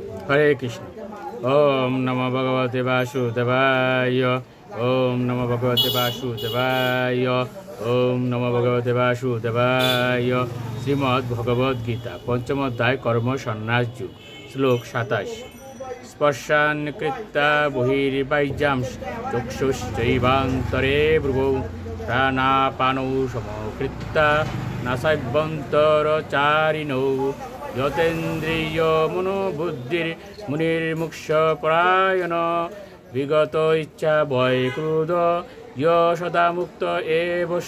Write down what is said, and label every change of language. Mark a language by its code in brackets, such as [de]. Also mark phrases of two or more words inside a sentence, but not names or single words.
[bn] হরে কৃষ্ণ। [sa] ওম নমো ভগবতে বাসুদেবায়। ওম নমো ভগবতে বাসুদেবায়। ওম নমো ভগবতে বাসুদেবায়। [bn] শ্রীমদ্ ভগবদ গীতা পঞ্চম অধ্যায় কর্ম সন্ন্যাস যুগ। শ্লোক 27। [sa] স্পর্শান কৃত্তা বহির্বাহ্যাং চক্ষুশ্চৈবান্তরে ভ্রুবৌ প্রাণাপানৌ সমকৃত্তা নাসাভ্যন্তরচারিণৌ যতেন্দ্রিয় মনোবুদ্ধির মুনির্মুক্ষ পরায়ণ বিগত ইচ্ছা ভয় ক্রোধ সদা মুক্ত এবস।